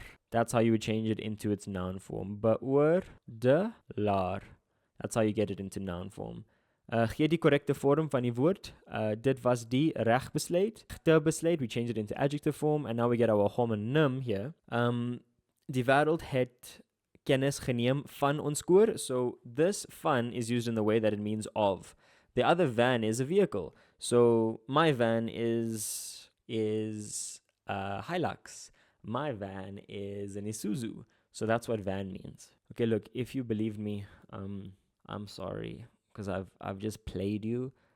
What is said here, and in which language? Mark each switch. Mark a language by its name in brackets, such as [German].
[English] That's how you would change it into its noun form. Beoordelaar. That's how you get it into noun form. [Afrikaans] Gee die correcte vorm van die woord. Dit was die regbesluit. Te besluit, [English] we change it into adjective form. And now we get our homonym here. [Afrikaans] Die wêreld het kennis geneem van ons koor. [English] So this van is used in the way that it means of. The other van is a vehicle. So my van is Hilux. My van is an Isuzu. So that's what van means. Okay, look, if you believed me, I'm sorry, because I've just played you.